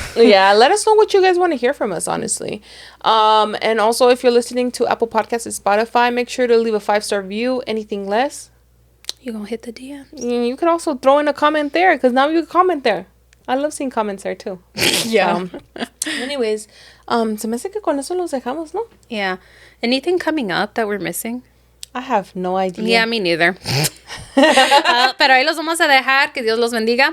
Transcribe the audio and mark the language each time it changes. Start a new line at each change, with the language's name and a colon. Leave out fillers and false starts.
English: Yeah, let us know what you guys want to hear from us, honestly. And also, if you're listening to Apple Podcasts and Spotify, make sure to leave a 5-star review. Anything less, you're going to hit the DMs. You could also throw in a comment there, because now you can comment there. I love seeing comments there too. Yeah.
Spanish: Anyways, se me hace que con eso los dejamos, ¿no?
English: Yeah. Anything coming up that we're missing? I have no idea. Yeah, me neither.
Spanish: Pero ahí los vamos a dejar. Que Dios los bendiga.